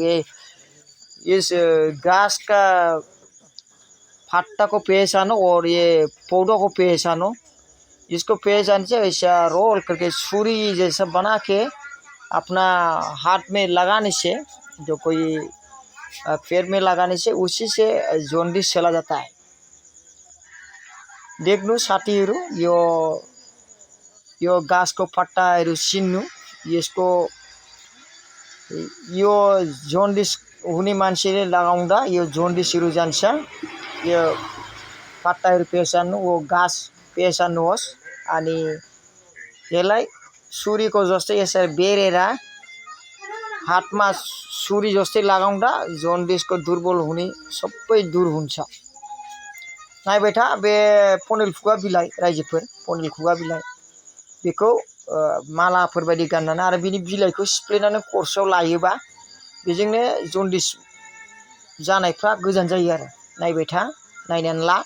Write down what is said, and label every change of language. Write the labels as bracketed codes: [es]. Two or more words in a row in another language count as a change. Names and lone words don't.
[hi] ये इस घास का पत्ता को पहचानो और ये पौधों को पहचानो। इसको पहचान से ऐसा रोल करके छुरी जैसा बना के अपना हाथ में लगाने से, जो कोई पैर में लगाने से उसी से जॉन्डिस चला जाता है। [ne] देख्नु साथीहरु, यो गाछको पत्ताहरु सिन्नु। यसको यो जॉन्डिस हुने मान्छेले लगाउँदा यो जॉन्डिसहरु जान्छ। यो पत्ताहरु पहचान्नु, वो गाछ पहचान्नुहोस्। अनि यसलाई छुरीको जस्तै यसरी बेरेर हातमा छुरी जस्तै लगाउँदा जॉन्डिसको दुर्बल हुने सबै दूर हुन्छ। [brx] नायबाय था बे पनेल खुगा बिलाइ रायजोफोर, पनेल खुगा बिलाइ बेखौ मालाफोर बायदि गाननानै आरो बिनि बिलाइखौ सिफ्लेनानै खरसायाव लायोबा बेजोंनो जन्डिस जानायफ्रा गोजान जायो आरो। नायबाय था, नायनानै ला।